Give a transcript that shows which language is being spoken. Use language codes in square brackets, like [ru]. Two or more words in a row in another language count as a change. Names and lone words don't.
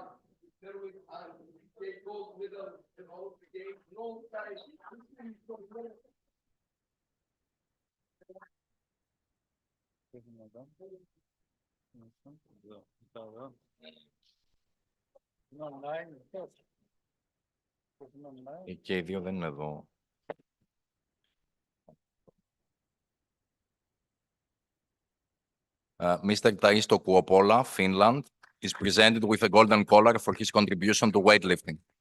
[en] And they gold medal in all the games. No time. [el] Και οι δύο δεν είναι εδώ. [en] Mr. Taisto Kuopola, Finland, is presented with a golden collar for his contribution to weightlifting.